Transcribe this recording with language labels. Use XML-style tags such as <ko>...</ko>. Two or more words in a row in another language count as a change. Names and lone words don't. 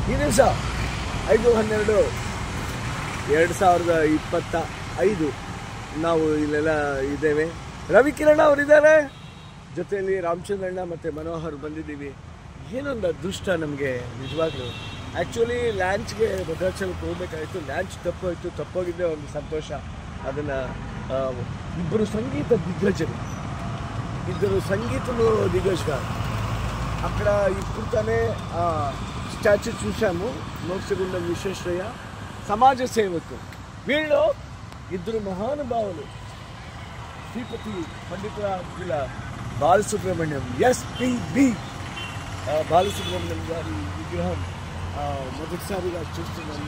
<kn>ದಿವಸ 5/12/2025 ನಾವು ಇಲ್ಲೆಲ್ಲ ಇದ್ದೇವೆ. ರವಿಕಿರಣ್ ಅವರಿದ್ದಾರೆ, ಜೊತೆಯಲ್ಲಿ ರಾಮಚಂದ್ರಣ್ಣ ಮತ್ತು ಮನೋಹರ್ ಬಂದಿದ್ದೀವಿ. ಏನೊಂದು ಅದೃಷ್ಟ ನಮಗೆ ನಿಜವಾಗ್ಲೂ. ಆ್ಯಕ್ಚುಲಿ ಲ್ಯಾಂಚ್ಗೆ ಭದ್ರಾಚಲಕ್ಕೆ ಹೋಗ್ಬೇಕಾಯಿತು, ಲ್ಯಾಂಚ್ ತಪ್ಪೋಗಿದ್ದೇ ಒಂದು ಸಂತೋಷ.</kn> <te>ಅದನ್ನು ఇద్దరు సంగీత దిగ్గజలు, ఇద్దరు సంగీతంలో దిగ్గజగారు. అక్కడ ఇప్పుడు తానే స్టాచ్యూ చూసాము, మోక్షగుండం విశ్వేశ్వరయ్య సమాజ సేవకు. వీళ్ళు ఇద్దరు మహానుభావులు, శ్రీపతి పండితుల బాలసుబ్రహ్మణ్యం ఎస్పీబీ బాలసుబ్రహ్మణ్యం గారి విగ్రహం మొదటిసారిగా చూస్తున్నాను.</te>